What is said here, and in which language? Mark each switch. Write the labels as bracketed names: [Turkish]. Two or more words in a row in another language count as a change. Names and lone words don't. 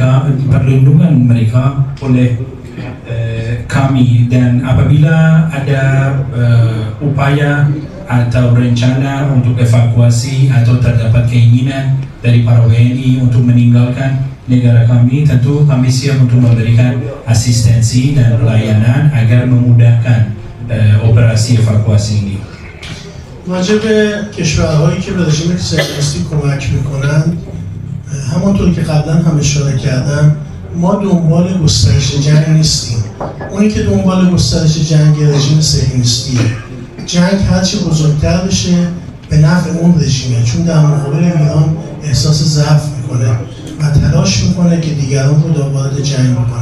[Indonesian] mereka oleh kami, dan apabila ada upaya atau rencana untuk evakuasi atau terdapat keinginan dari para WNI untuk meninggalkan negara kami, tentu kami siap untuk memberikan asistensi dan pelayanan agar memudahkan operasi evakuasi ini. [Persian] راجع به کشورهایی که به رژیم صهیونیستی کمک میکنند، همانطور که قبلا هم اشاره کردم، ما دنبال گسترش جنگ نیستیم. اونی که دنبال گسترش جنگ رژیم صهیونیستیه. جنگ هرچی بزرگتر بشه به نفع اون رژیمه، چون در مقابل ایران احساس ضعف میکنه و تلاش میکنه که دیگران رو وارد جنگ بکنه.